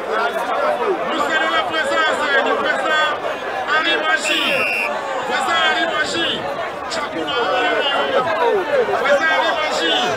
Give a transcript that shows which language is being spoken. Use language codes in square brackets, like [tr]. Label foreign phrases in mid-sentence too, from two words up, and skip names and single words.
[fr] Nous saluons la présence du président Ali Machi. Président Ali Machi, Chakuna, Président Ali Machi.